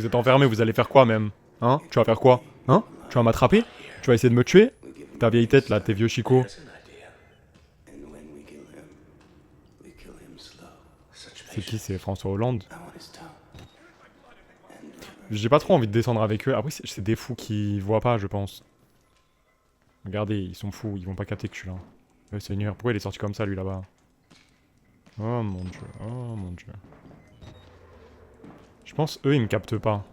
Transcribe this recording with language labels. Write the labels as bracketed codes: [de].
[fr] vous êtes enfermé, vous allez faire quoi même? Hein? Tu vas faire quoi? Hein? Tu vas m'attraper? Tu vas essayer de me tuer? Ta vieille tête là, tes vieux chicots. [en] That's an idea. And when we kill him slow. Such [fr] C'est qui? C'est François Hollande? [en] I want his tongue. [fr] J'ai pas trop envie de descendre avec eux. Après, c'est des fous qui voient pas, je pense. Regardez, ils sont fous, ils vont pas capter que je suis là. Oh Seigneur, pourquoi il est sorti comme ça lui là-bas? Oh mon dieu, oh mon dieu. Je pense eux ils me captent pas.